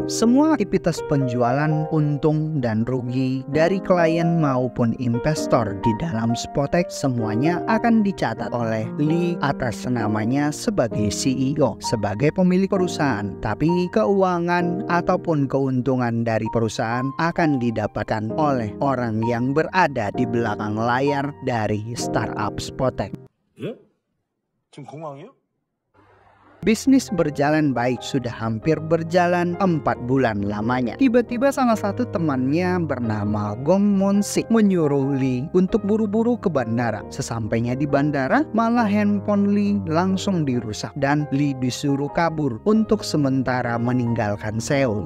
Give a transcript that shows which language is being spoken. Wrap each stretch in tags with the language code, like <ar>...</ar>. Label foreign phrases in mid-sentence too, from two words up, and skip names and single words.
<id>Semua aktivitas penjualan, untung dan rugi dari klien maupun investor di dalam Spotek semuanya akan dicatat oleh Lee atas namanya sebagai CEO, sebagai pemilik perusahaan. Tapi keuangan ataupun keuntungan dari perusahaan akan didapatkan oleh orang yang berada di belakang layar dari startup Spotek.</id> <ko>예? 지금 공항이요?</ko> <id>Bisnis berjalan baik, sudah hampir berjalan 4 bulan lamanya. Tiba-tiba salah satu temannya bernama Gong Mon-sik menyuruh Lee untuk buru-buru ke bandara. Sesampainya di bandara, malah handphone Lee langsung dirusak dan Lee disuruh kabur untuk sementara meninggalkan Seoul.</id>